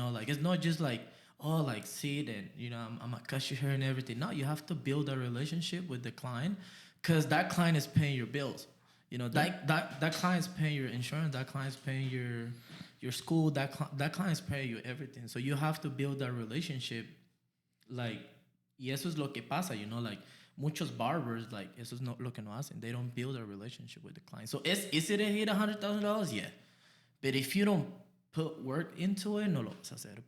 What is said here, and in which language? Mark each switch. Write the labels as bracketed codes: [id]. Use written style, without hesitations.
[en] Like it's not just like, oh, like sit and I'm gonna cut your hair and everything. No, you have to build a relationship with the client, because that client is paying your bills. That client's paying your insurance. That client's paying your school. That client's paying you everything. So you have to build that relationship, like. [es] Y eso es lo que pasa, like muchos barbers, like eso es lo que no hacen. [en] They don't build a relationship with the client. So is it to hit $100,000? Yeah. But if you don't put work into it, [es] no lo vas a hacer.